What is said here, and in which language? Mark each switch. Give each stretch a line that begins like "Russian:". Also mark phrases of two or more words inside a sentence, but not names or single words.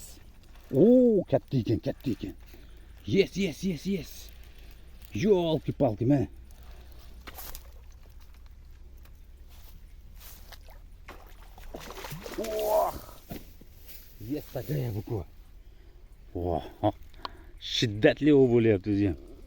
Uzbek: Oo, katta ekan.
English: Yes.
Russian: Ёлки-палки, mana. Oh! Yes такая буква.
Uzbek: Voh. Shiddatli bo'lyapti o'zi ham.